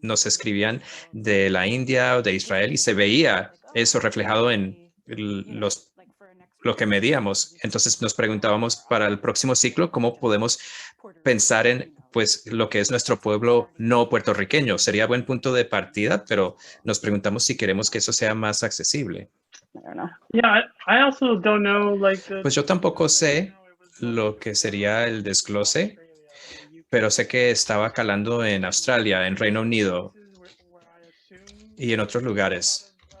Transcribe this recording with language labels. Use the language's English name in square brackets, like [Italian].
[Spanish] Nos escribían de la India o de Israel y se veía eso reflejado en lo que medíamos. Entonces nos preguntábamos para el próximo ciclo cómo podemos pensar en pues lo que es nuestro pueblo no puertorriqueño. Sería buen punto de partida, pero nos preguntamos si queremos que eso sea más accesible. [English] Yeah, I also don't know like [Spanish] Pues yo tampoco sé lo que sería el desglose, pero sé que estaba calando en Australia, en Reino Unido y en otros lugares